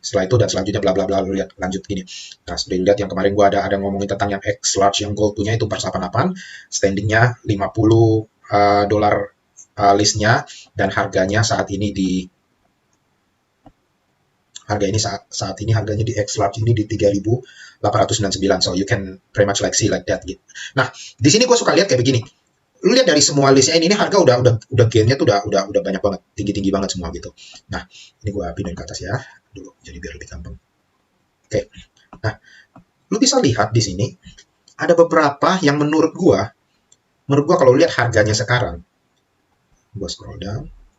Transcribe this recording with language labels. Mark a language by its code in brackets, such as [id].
[id] Setelah itu dan selanjutnya bla bla bla, lu lihat lanjut gini. Nah, seperti lu lihat yang kemarin gua ada ngomongin tentang yang X large yang gold punya itu 488, standingnya $50 listnya, dan harganya saat ini harganya di X large ini di 3.899. [en] So you can pretty much like see like that gitu. [id] Nah, di sini gue suka lihat kayak begini. Lu lihat dari semua listnya ini harga udah gainnya tuh udah banyak banget, tinggi banget semua gitu. Nah, ini gue pindahin ke atas ya dulu, jadi biar lebih gampang. Oke. Nah, lu bisa lihat di sini ada beberapa yang menurut gua kalau lihat harganya sekarang, gua scroll down.